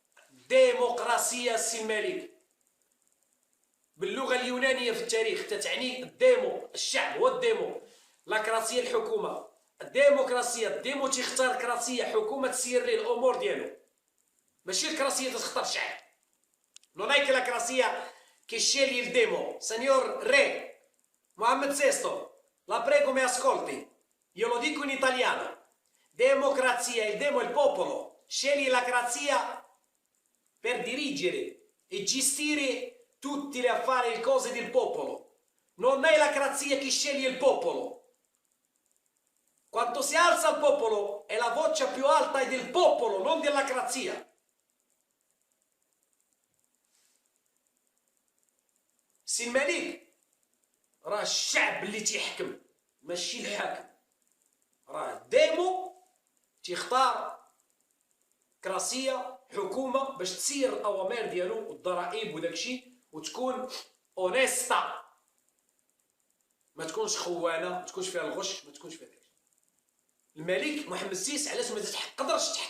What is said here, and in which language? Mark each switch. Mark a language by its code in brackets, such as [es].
[ar] ديمقراطيه السي الملك باللغه اليونانيه في التاريخ تتعني الديمو، الشعب هو الديمو، لاكراسيه الحكومه، الديمقراطيه الديمو تيختار كراسيه حكومه تسير ليه الامور ديالو، ماشي الكراسيه تختار الشعب. [it] Non è che la crasia che sceglie il demo. Signor Re, Mohammed VI, la prego mi ascolti. Io lo dico in italiano. Democrazia, il demo è il popolo. Sceglie la crazia per dirigere e gestire tutti le affari e le cose del popolo. Non è la crazia che sceglie il popolo. Quando si alza il popolo è la voce più alta è del popolo, non della crazia. [ar] سي الملك راه الشعب اللي تيحكم ماشي الحاكم، راه ديمو تيختار كراسيه حكومه باش تسير الاوامر ديالو والضرائب وداكشي وتكون اونيستا، ما تكونش خوانه، ما تكونش فيها الغش، ما تكونش فيها داكشي. الملك محمد السيس علاش ما تقدرش تحكم